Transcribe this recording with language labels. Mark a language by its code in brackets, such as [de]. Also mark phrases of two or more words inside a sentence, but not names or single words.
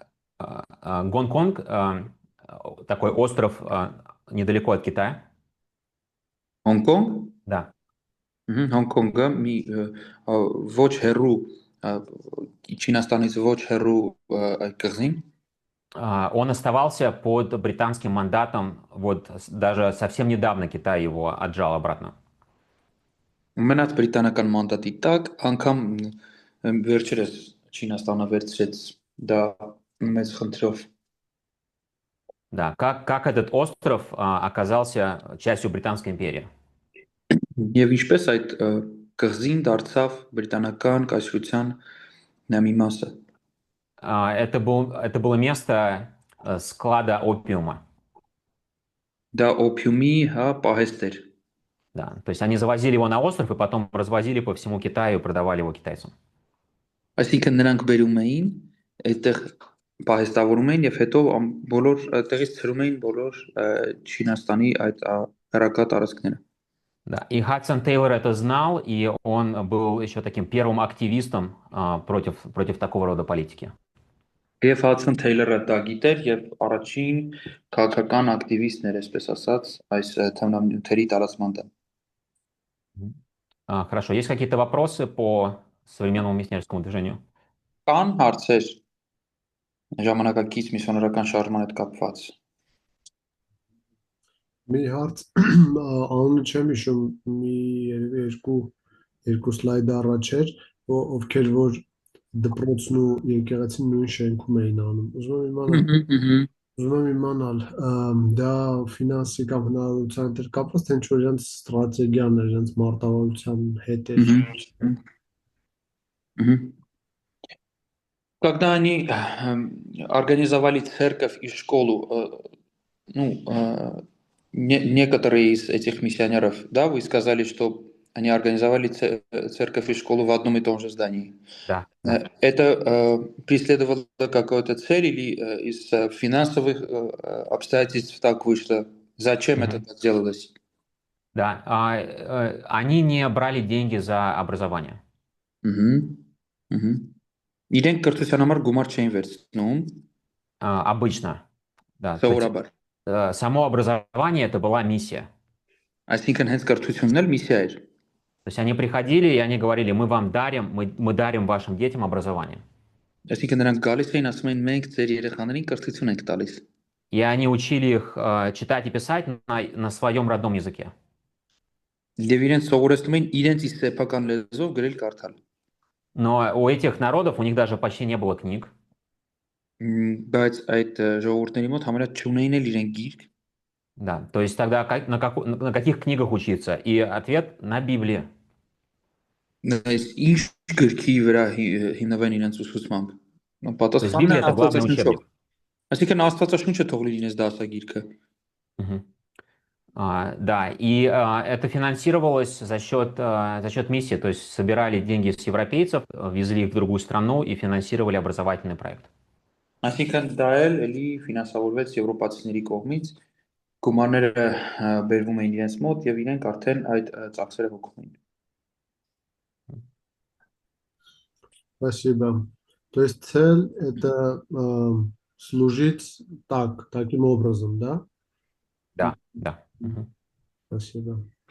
[ru] Гонконг, такой остров недалеко от Китая. [hy] Հոնկոնգ։ [ru] Да. [hy] Հոնկոնգը մի ոչ հեռու Չինաստանից ոչ հեռու այդ կղզին։ [ru] Он оставался под британским мандатом, вот даже совсем недавно Китай его отжал обратно. [hy] Մնաց բրիտանական մանդատի տակ, անգամ վերջերս Չինաստանը վերցրեց դա մեծ խնդրով։ [ru] Да, как этот остров оказался частью Британской империи? [hy] Եվ ինչպես այդ կղզին դարձավ բրիտանական կայսրության մի մասը։ [ru] Это было место склада опиума. [hy] Դա օփիումի պահեստ էր։ [ru] Да, то есть они завозили его на остров и потом развозили по всему Китаю и продавали его китайцам. [hy] Այսինքն նրանք բերում էին, այդտեղ պահեստավորում էին եւ հետո բոլոր տեղից ցրում էին բոլոր Չինաստանի այդ հերակա տարածքները։ [ru] Да, и Хадсон Тейлор это знал, и он был еще таким первым активистом против такого рода политики. [hy] Եվ Հադսոն Թեյլերը դա գիտեր եւ առաջին քաղաքական ակտիվիստն էր, այսպես ասած, այս թմրամիջոցների տարածման դեմ։ [ru] Хорошо, есть какие-то вопросы по современному миссионерскому движению? [hy] Կան հարցեր ժամանակակից միսիոներական շարժման հետ կապված։ Մի հարց անունը չեմ հիշում, մի երևի երկու սլայդ առաջ էր, ովքեր որ դպրոցն ու եկեղեցին նույն շենքում էին անում։ Ուզում եմ իմանալ, դա ֆինանսի կամ հնարավորության հետ կապված, թե ինչ որ իրենց ստրատեգիան էր, իրենց մարտավարության հետ էր։ [ru] Когда они организовали церковь и школу, некоторые из этих миссионеров, да, вы сказали, что они организовали церковь и школу в одном и том же здании. Да. Это преследовало какую-то цель или из финансовых обстоятельств так вышло? Зачем это так делалось? Да, они не брали деньги за образование. [hy] Իրենք կրթության համար գումար չէին վերցնում։ [ru] Обычно, да. [hy] Սովորաբար։ [ru] Само образование это была миссия. [hy] Այսինքն հենց կրթությունն էլ միսիա էր։ [ru] То есть они приходили и они говорили, мы вам дарим, мы дарим вашим детям образование. [hy] Այսինքն նրանք գալիս էին ասում էին մենք ձեր երեխաներին կրթություն ենք տալիս։ [ru] И они учили их читать и писать на своем родном языке. [hy] Եվ իրենց սովորեցնում էին իրենց իսկ սեփական լեզվով գրել կարդալ։ [ru] Но у этих народов у них даже почти не было книг. [hy] Բայց այդ ժողովուրդների մոտ համարյա չունեին էլ իրեն գիրք։ [ru] Да, то есть тогда на каких книгах учиться? И ответ на Библии. [hy] Այս ինչ գրքի վրա հիմնվեն իրենց ուսուցմամբ։ [ru] То есть [hy] Պատասխանն է [ru] Библия — это главный [hy] Աստվածաշնչով։ [ru] учебник. [hy] Այսինքն Աստվածաշունչը թող լինի ինձ դասագիրքը։ [ru] Мгм. Да, и это финансировалось за счет миссии, то есть собирали деньги с европейцев, везли их в другую страну и финансировали образовательный проект. [hy] Այսինքն դա էլի ֆինանսավորվեց եվրոպացիների կողմից, գումարները բերվում էին իրենց մոտ եւ իրենք արդեն այդ ծախսերը հոգում էին։ [ru] Спасибо. То есть цель это служить таким образом, да? Да, да. Мгм. Спасибо.